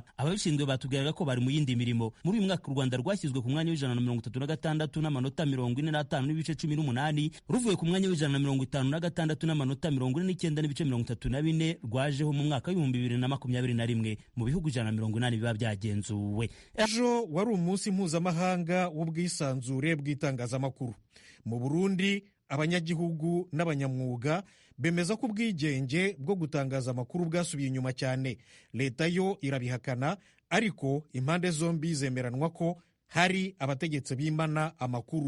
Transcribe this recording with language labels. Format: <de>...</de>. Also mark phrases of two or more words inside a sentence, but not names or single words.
<rw>Ababishinzwe batubwiraga ko bari mu yindi mirimo. Muri uyu mwaka u Rwanda rwashyizwe ku mwanya w'136 n'amanota 45 n'ibice 18, ruvuye ku mwanya w'156 n'amanota 49 n'ibice 34 rwajeho mu mwaka w'2021 mu bihugu 180 biba byagenzuwe. Ejo wari umunsi mpuzamahanga w'ubwisanzure bw'itangazamakuru. Mu Burundi abanyagihugu n'abanyamwuga bemeza ko ubwigenge bwo gutangaza amakuru bwasubiye inyuma cyane. Leta yo irabihakana, ariko impande zombi zemeranwa ko hari abategetsi bimana amakuru.</rw>